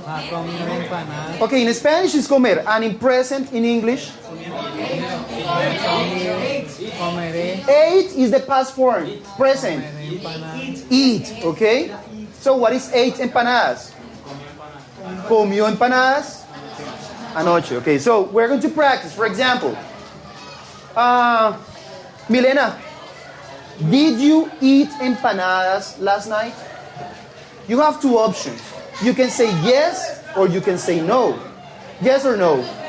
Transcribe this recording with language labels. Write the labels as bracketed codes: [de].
[es] Comió empanadas. [en] Okay, in Spanish is comer, and in present, in English? [es] Comeré [en] Ate is the past form, present. [es] empanadas. [en] Eat, okay? So what is ate empanadas? [es] Comió empanadas anoche. [en] Okay, so we're going to practice. For example, Milena, did you eat empanadas last night? You have two options. You can say yes or you can say no. Yes or no?